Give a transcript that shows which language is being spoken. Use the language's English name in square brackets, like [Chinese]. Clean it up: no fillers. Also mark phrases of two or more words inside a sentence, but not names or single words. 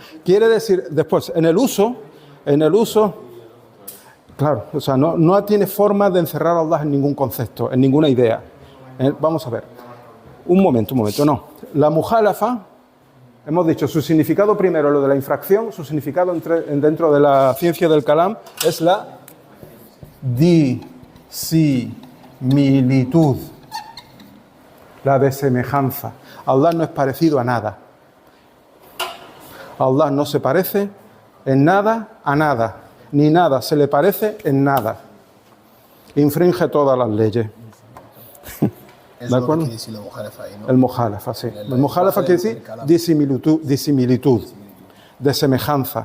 [Spanish] Quiere decir, después, en el uso, claro, o sea, no tiene forma de encerrar a Allah en ningún concepto, en ninguna idea. Vamos a ver. Un momento, no. La mukhalafa, hemos dicho, su significado primero, lo de la infracción, su significado dentro de la ciencia del kalam es la disimilitud, la desemejanza. Allah no es parecido a nada. Allah no se parece en nada a nada, ni nada se le parece en nada. Infringe todas las leyes. Es lo que quiere decir la mukhalafa ahí, ¿no? El mukhalafa, sí. El mukhalafa quiere decir disimilitud, de semejanza.